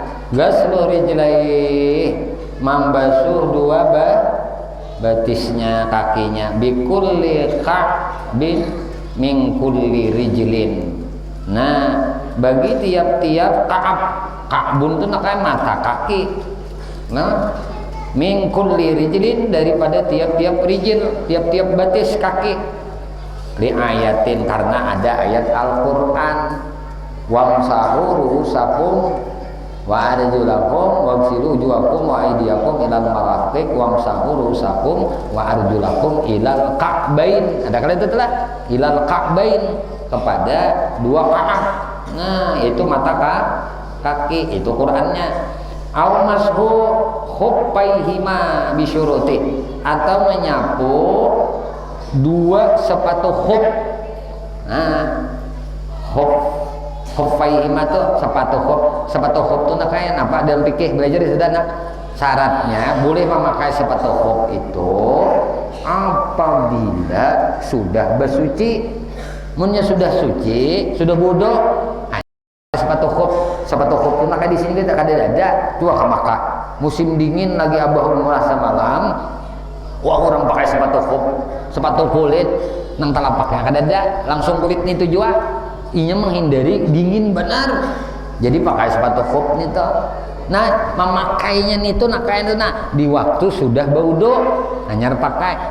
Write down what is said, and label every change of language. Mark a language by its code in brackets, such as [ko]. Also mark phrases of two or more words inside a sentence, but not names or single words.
[ar] غسل رجلي, membasuh dua batisnya kakinya, بكل كعب من كل رجل. [id] Nah, bagi tiap-tiap ka'bun itu nakanya mata kaki. Nah, [ar] من كل رجل [id] daripada tiap-tiap rijil, tiap-tiap batis kaki. [ar] لآية [id] karena ada ayat Al-Qur'an. [ar] وامسحوا رؤوسكم وأرجلكم واغسلوا وجوهكم وأيديكم إلى المرافق وامسحوا رؤوسكم وأرجلكم إلى الكعبين. [id] Ada kali itu telah [ar] إلى الكعبين, [id] kepada dua ka'ab. Nah, itu mata kaki, itu Qur'annya. [ar] أو مسح خفيهما بشروط, [id] atau menyapu dua sepatu khuf. Nah, khuffaihima itu sepatu khuf. Sepatu khuf itu nak kayak apa dalam fikih belajar di sana. Syaratnya boleh memakai sepatu khuf itu apabila sudah bersuci. [bjn] Munnya sudah suci, sudah bodoh, sepatu khuf itu maka di sini kita ada dua maka musim dingin lagi abah merasa malam, wah orang pakai sepatu khuf, sepatu kulit nang talapaknya ada langsung kulit itu jua, inya menghindari dingin benar, jadi pakai sepatu khuf nih toh. Nah, memakainya itu nah di waktu sudah baudo hanya pakai.